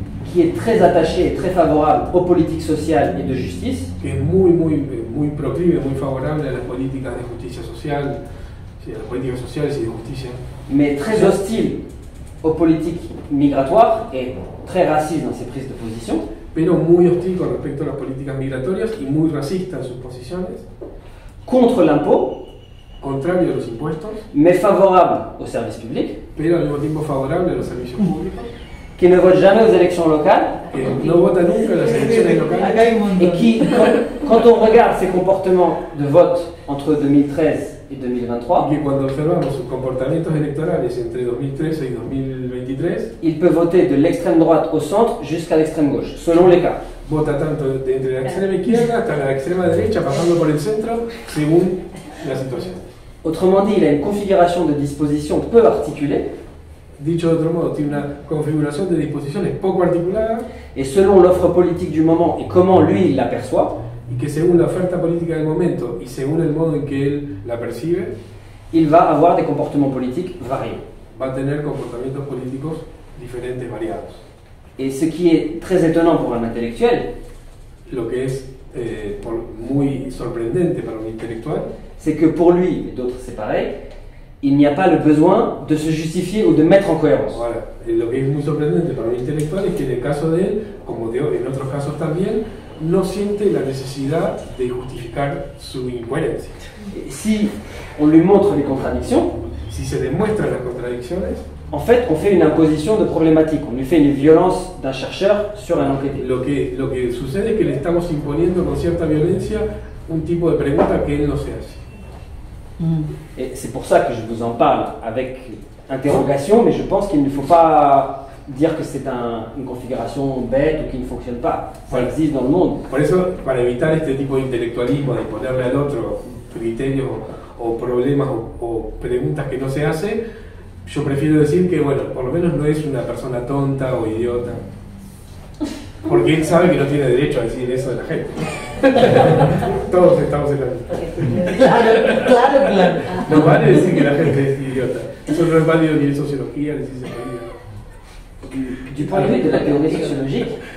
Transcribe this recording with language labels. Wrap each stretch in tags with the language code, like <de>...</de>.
<fr>qui est très attaché et très favorable aux politiques sociales et de justice,</fr> <es>que es muy proclive, muy favorable a las políticas de justicia social, sí, a las políticas sociales y de justicia,</es> <fr>mais très hostile aux politiques migratoires et très raciste dans ses prises de position,</fr> <es>pero muy hostil con respecto a las políticas migratorias y muy racista en sus posiciones,</es> <fr>contre l'impôt,</fr> <es>contrario a los impuestos,</es> <fr>mais favorable aux services publics,</fr> <es>pero al mismo tiempo favorable a los servicios públicos,</es> <fr>qui ne vote jamais aux élections locales,</fr> <es>que no vota nunca en las elecciones locales,</es> <fr>et qui, quand on regarde ses comportements de vote entre 2013 et 2023,</fr> <es>y que cuando observamos sus comportamientos electorales entre 2013 y 2023,</es> <fr>il peut voter de l'extrême droite au centre jusqu'à l'extrême gauche, selon les cas.</fr> <es>vota tanto entre la extrema izquierda hasta la extrema derecha, pasando por el centro, según la situación.</es> <fr>Autrement dit, il a une configuration de disposition peu articulée,</fr> <es>Dicho de otro modo, tiene una configuración de disposiciones poco articulada</es> <fr>et selon l'offre politique du moment et comment lui il l'aperçoit,</fr> <es>y que según la oferta política del momento y según el modo en que él la percibe,</es> <fr>il va avoir des comportements politiques variés.</fr> <es>va a tener comportamientos políticos diferentes, variados.</es> <fr>Et ce qui est très étonnant pour un intellectuel,</fr> <es>Lo que es muy sorprendente para un intelectual</es> <fr>c'est que pour lui, et d'autres c'est pareil, il n'y a pas le besoin de se justifier ou de mettre en cohérence.</fr> <es>Ahora, lo que es muy sorprendente para un intelectual es que en el caso de él, como en otros casos también, no siente la necesidad de justificar su incoherencia.</es> <fr>Et si on lui montre les contradictions,</fr> <es>Si se demuestran las contradicciones,</es> <fr>en fait on fait une imposition de problématique, on lui fait une violence d'un chercheur sur un enquêté.</fr> <es>lo que sucede es que le estamos imponiendo con cierta violencia un tipo de pregunta que él no se hace.</es> <fr>Et c'est pour ça que je vous en parle avec interrogation, mais je pense qu'il ne faut pas dire que c'est une configuration bête ou qui ne fonctionne pas. Ça existe dans le monde.</fr> <es>Por eso, para evitar este tipo de intelectualismo, de ponerle al otro criterios o problemas o preguntas que no se hace, yo prefiero decir que, bueno, por lo menos no es una persona tonta o idiota, porque él sabe que no tiene derecho a decir eso de la gente. Todos estamos en la misma. Claro. No vale decir que la gente es idiota. Eso no es válido ni en sociología ni en ciencia política.</es> <fr>Du point de vue de la théorie sociologique,</fr>